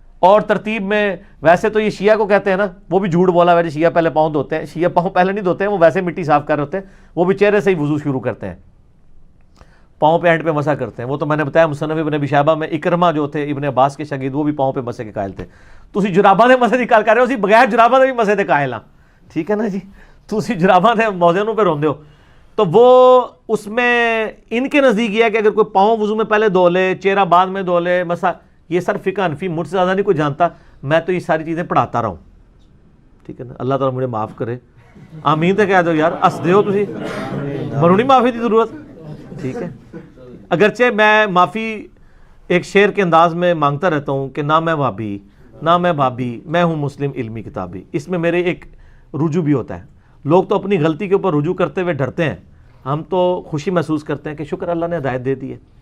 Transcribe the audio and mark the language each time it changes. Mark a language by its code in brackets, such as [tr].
[ur] اور ترتیب میں ویسے تو یہ شیعہ کو کہتے ہیں نا, وہ بھی جھوٹ بولا ویسے شیعہ پہلے پاؤں دھوتے ہیں. شیعہ پاؤں پہلے نہیں دھوتے ہیں, وہ ویسے مٹی صاف کر رہے ہوتے ہیں, وہ بھی چہرے سے ہی وضو شروع کرتے ہیں, پاؤں پہ اینڈ پہ مسح کرتے ہیں. وہ تو میں نے بتایا مصنف ابن ابی شیبہ میں اکرمہ جو تھے ابن عباس کے شاگرد, وہ بھی پاؤں پہ مسح کے قائل تھے. [pa] تسی جراباں دے مسح دی گل کر رہے ہو, اسی بغیر جراباں دے بھی مسح دے قائل ہاں. [ur] ٹھیک ہے نا جی, [pa] تسی جراباں دے موزے نوں پہ روندے ہو. [ur] تو وہ اس میں ان کے نزدیک یہ ہے کہ اگر کوئی پاؤں وضو میں پہلے دھو لے, چہرہ بعد میں دھو لے, مسح, یہ سر فقہ حنفی مجھ سے زیادہ نہیں کوئی جانتا, میں تو یہ ساری چیزیں پڑھاتا رہا ہوں. ٹھیک ہے نا, اللہ تعالیٰ مجھے معاف کرے. [pa] آمین تے کہہ دو یار, ہس دے ہو تسی, منو نہیں معافی دی ضرورت. [ur] ٹھیک ہے, اگرچہ میں معافی ایک شعر کے انداز میں مانگتا رہتا ہوں کہ نہ میں وہابی نہ میں بھابی, میں ہوں مسلم علمی کتابی. اس میں میرے ایک رجوع بھی ہوتا ہے. لوگ تو اپنی غلطی کے اوپر رجوع کرتے ہوئے ڈرتے ہیں, ہم تو خوشی محسوس کرتے ہیں کہ شکر اللہ نے ہدایت دے دی ہے.